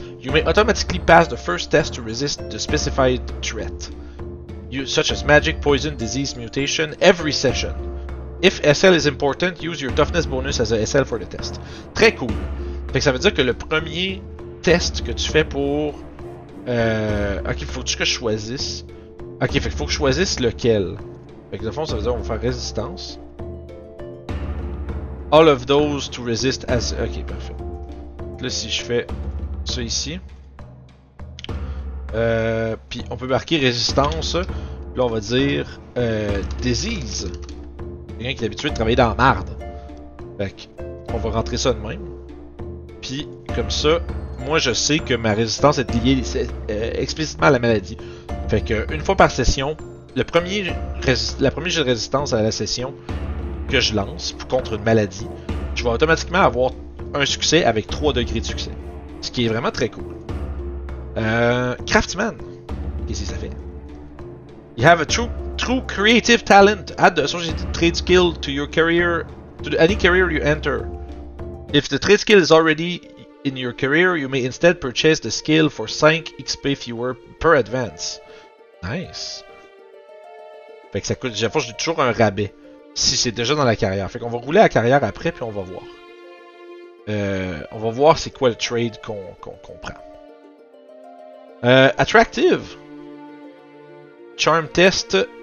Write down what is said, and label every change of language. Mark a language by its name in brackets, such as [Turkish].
[English] You may automatically pass the first test to resist the specified threat, such as magic, poison, disease, mutation, every session. If SL is important, use your toughness bonus as a SL for the test. [French] Très cool. Fait que ça veut dire que le premier test que tu fais pour... ok, faut-tu que je choisisse? Ok, fait qu'il faut que je choisisse lequel. Fait que de fond, ça veut dire qu'on va faire résistance. [English] All of those to resist as... [French] Ok, parfait. Là, si je fais ça ici. Puis on peut marquer résistance. Là, on va dire disease. Quelqu'un qui est habitué de travailler dans la marde. Fait que, on va rentrer ça de même. Puis, comme ça, moi je sais que ma résistance est liée explicitement à la maladie. Fait que une fois par session, la première jet de résistance à la session que je lance contre une maladie, je vais automatiquement avoir un succès avec 3 degrés de succès. Ce qui est vraiment très cool. Craftsman. Qu'est-ce que ça fait? [English] You have a true creative talent. Add the associated trade skill to your career, to any career you enter. If the trade skill is already in your career, you may instead purchase the skill for 5 XP fewer per advance. Nice. [French] Fait que ça coûte, j'ai toujours un rabais si c'est déjà dans la carrière. Fait qu'on va rouler la carrière après puis on va voir. On va voir c'est quoi le trade qu'on prend. [English] Attractive. Charm test.